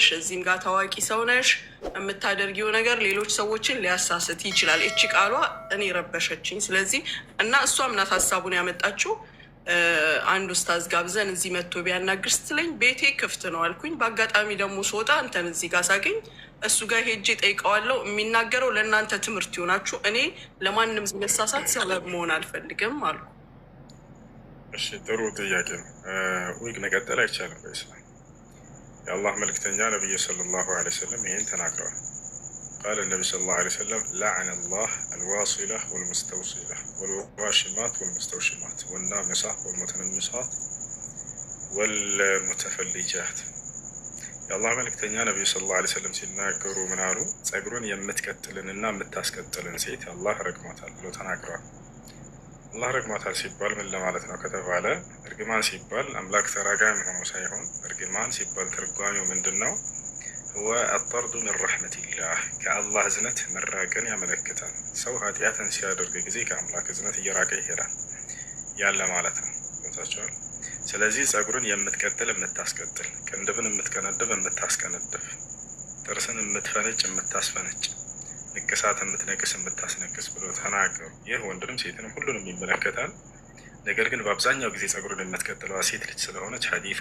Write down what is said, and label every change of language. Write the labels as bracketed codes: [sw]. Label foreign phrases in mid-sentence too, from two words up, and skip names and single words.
[am] እዚህም ጋር ታዋቂ ሰው ነሽ፣ የምታደርጊው ነገር ሌሎች ሰዎችን ሊያሳስት ይችላል። እቺ ቃሏ እኔ ረበሸችኝ። ስለዚህ እና እሷም ናት ሀሳቡን ያመጣችው። አንድ ኡስታዝ ጋብዘን እዚህ መጥቶ ቢያናግር ስትለኝ ቤቴ ክፍት ነው አልኩኝ። በአጋጣሚ ደግሞ ስወጣ አንተን እዚህ ጋር ሳገኝ እሱ ጋር ሄጄ ጠይቀዋለሁ። የሚናገረው ለእናንተ ትምህርት ይሆናችሁ፣ እኔ ለማንም መሳሳት ሰበብ መሆን አልፈልግም አሉ። እሺ ጥሩ ጥያቄ ነው። ወይ መቀጠል አይቻልም በኢስላም። የአላህ መልክተኛ ነብዩ [ar] صلى الله عليه وسلم [am] ይሄን ተናግረዋል። [ar] قال النبي صلى الله عليه وسلم لعن الله الواصلة والمستوصلة والواشمات والمستوشمات والنامصة والمتنمصات والمتفلجات. [am] የአላህ መልክተኛ ነብዩ [ar] صلى الله عليه وسلم [am] ሲናገሩ ምን አሉ? ጸጉሩን የምትቀጥልንና የምታስቀጥልን ሴት አላህ ረግሟታል ብሎ ተናግረዋል። አላህ ረግሟታል ሲባል ምን ለማለት ነው ከተባለ እርግማን ሲባል አምላክ ተራጋሚ ሆኖ ሳይሆን እርግማን ሲባል ትርጓሜው ምንድነው? [ar] هو الطرد من رحمة الله كالله [am] እዝነት መራቅን ያመለክታል። ሰው ኃጢአትን ሲያደርግ ጊዜ ከአምላክ እዝነት እየራቀ ይሄዳል ያለ ማለት ነው። ወጣቻል። ስለዚህ ጸጉርን የምትቀጥል የምታስቀጥል፣ ቅንድብን የምትከነድብ የምታስከነድብ፣ ጥርስን የምትፈነጭ የምታስፈነጭ፣ ንቅሳት የምትነቅስ የምታስነቅስ ብሎ ተናገሩ። ይህ ወንድንም ሴትንም ሁሉንም ይመለከታል። ነገር ግን በአብዛኛው ጊዜ ጸጉርን የምትቀጥለዋ ሴት ልጅ ስለሆነች ሐዲሱ